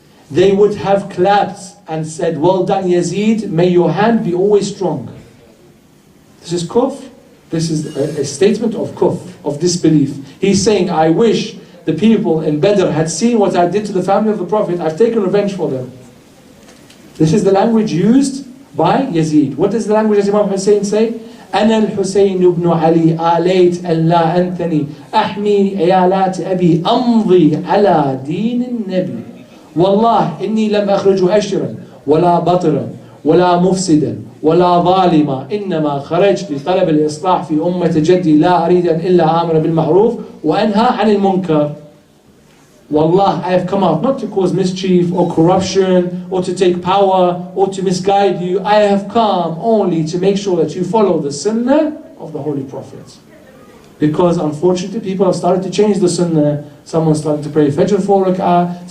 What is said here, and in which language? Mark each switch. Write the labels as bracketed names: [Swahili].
[English] They would have clapped and said, well done Yazid, may your hand be always strong. This is kufr. This is a statement of kufr, of disbelief. He's saying, I wish the people in Badr had seen what I did to the family of the Prophet. I've taken revenge for them. This is the language used by Yazid. What does the language of Imam Hussein say? [Arabic] أنا الحسين بن علي آليت أن لا أنثني أحمي عيالات أبي أمضي على دين النبي والله إني لم أخرج أشرا ولا بطرا ولا مفسدا ولا ظالما إنما خرجت لطلب الإصلاح في أمة جدي لا أريد أن إلا آمر بالمعروف وأنهى عن المنكر. [English] Wallah, I have come out not to cause mischief or corruption or to take power or to misguide you. I have come only to make sure that you follow the sunnah of the Holy Prophet. Because unfortunately people have started to change the sunnah. Someone started to pray Fajr 4 rak'ah.